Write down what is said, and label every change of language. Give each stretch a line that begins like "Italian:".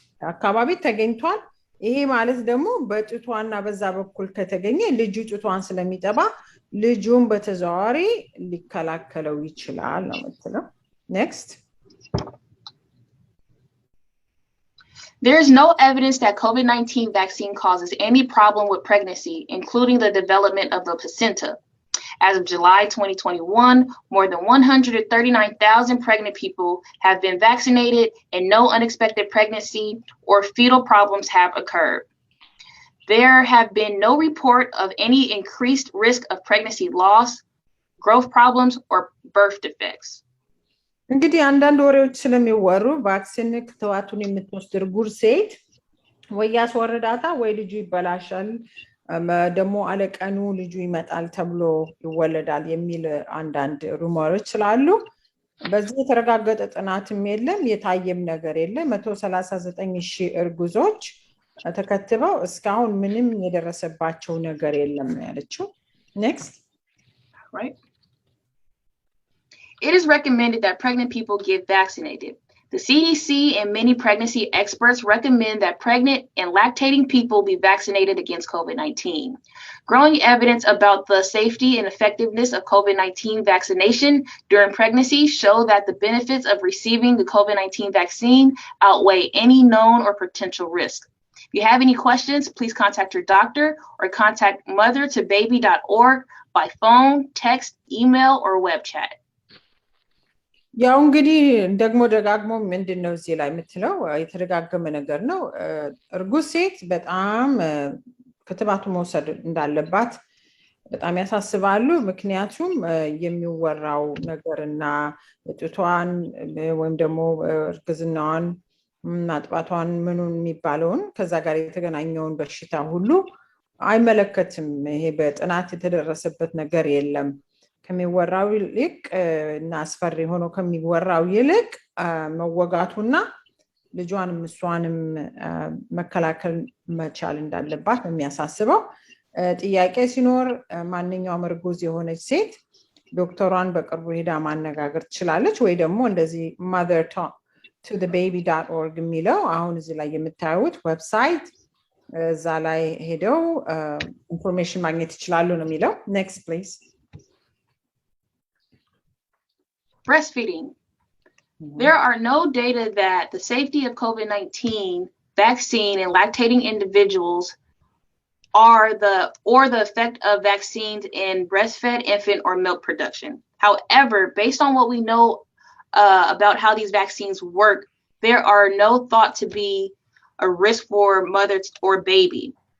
Amharic: አካባቢ ተገኝቷል ይሄ ማለት ደግሞ በጡቷና በዛ በኩል ከተገኘ ልጁ ጡቷን ስለሚጠባ ልጁን በተዘዋዋሪ ሊከላከለው ይችላል ነው የምትለው
English: next There is no evidence that COVID-19 vaccine causes any problem with pregnancy, including the development of the placenta. As of July 2021, more than 139,000 pregnant people have been vaccinated and no unexpected pregnancy or fetal problems have occurred. There have been no report of any increased risk of pregnancy loss, growth problems, or birth defects.
Amharic: እንግዲህ አንዳንድ ወሬዎች ስለሚወሩ ቫክሲን ክትባቱን የምትወስድ እርጉዝ ሴት ወይ ያስወርዳታ ወይ ልጁ ይበላሻል ደግሞ አለቀኑ ልጁ ይመጣል ተብሎ ይወለዳል የሚል አንዳንድ ሩመሮች ስላሉ በዚህ የተረጋገጠ ጥናትም የለም የታየም ነገር የለም 139,000 እርጉዞች ተከትበው እስካሁን ምንም የደረሰባቸው ነገር የለም ያለችው
English: next right It is recommended that pregnant people get vaccinated. The CDC and many pregnancy experts recommend that pregnant and lactating people be vaccinated against COVID-19. Growing evidence about the safety and effectiveness of COVID-19 vaccination during pregnancy show that the benefits of receiving the COVID-19 vaccine outweigh any known or potential risk. If you have any questions, please contact your doctor or contact mothertobaby.org by phone, text, email, or web chat.
Amharic: ያው እንግዲህ ደግሞ ደጋግሞ ምንድነው እዚህ ላይ የምትለው የተረጋገመ ነገር ነው እርጉዝ ሴት በጣም ክትባቱ መውሰድ እንዳለባት በጣም ያሳስባሉ ምክንያቱም የሚወራው ነገርና ጡቷን ወይም ደግሞ እርግዝናዋን ማጥባቷን ምኑን የሚባለውን ከዛ ጋር የተገናኘውን በሽታ ሁሉ አይመለከትም ይሄ በጥናት የተደረሰበት ነገር የለም ከሚወራው ይልቅ እና አስፈሪ ሆኖ ከሚወራው ይልቅ መወጋቱና ልጇንም እሷንም መከላከል መቻል እንዳለባት የሚያሳስበው ጥያቄ ሲኖር ማንኛውም እርጉዝ የሆነች ሴት ዶክተሯን በቅርቡ ሄዳ ማነጋገር ትችላለች ወይ ደግሞ እንደዚህ mothertobaby.org የሚለው አሁን እዚህ ላይ የምታዩት ዌብሳይት እዛ ላይ ሄደው ኢንፎርሜሽን ማግኘት ይችላሉ ነው የሚለው
English: next please Breastfeeding. There are no data that the safety of COVID-19 vaccine in lactating individuals or the effect of vaccines in breastfed infant or milk production. However, based on what we know about how these vaccines work, there are no thought to be a risk for mother or baby.